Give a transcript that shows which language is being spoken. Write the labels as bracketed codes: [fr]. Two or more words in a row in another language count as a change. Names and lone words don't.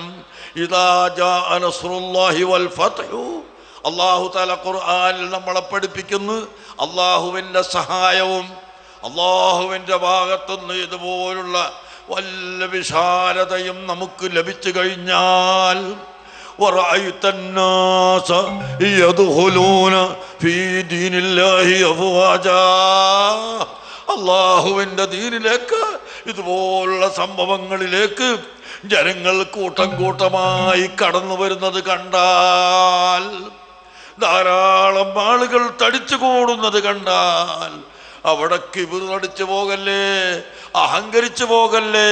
[ar] إذا جاء نصر الله والفتح, الله تعالى [ml] ഖുർആനിൽ നമ്മളെ പഠിപ്പിക്കുന്നു, അള്ളാഹുവിൻ്റെ സഹായവും അള്ളാഹുവിൻ്റെ ഭാഗത്തുനിന്ന് ഇതുപോലുള്ള വല്ല വിശാലതയും നമുക്ക് ലഭിച്ചു കഴിഞ്ഞാൽ, [ar] وَرَأَيْتَ النَّاسَ يَدْخُلُونَ فِي دِينِ اللَّهِ أَفْوَاجًا, [ml] അള്ളാഹുവിൻ്റെ ദീനിലേക്ക്, ഇതുപോലുള്ള സംഭവങ്ങളിലേക്ക് ജനങ്ങൾ കൂട്ടം കൂട്ടമായി കടന്നു വരുന്നത് കണ്ടാൽ, ധാരാളം ആളുകൾ തടിച്ചു കൂടുന്നത് കണ്ടാൽ, അവിടെ കിബിറടിച്ചു പോകല്ലേ, അഹങ്കരിച്ചു പോകല്ലേ.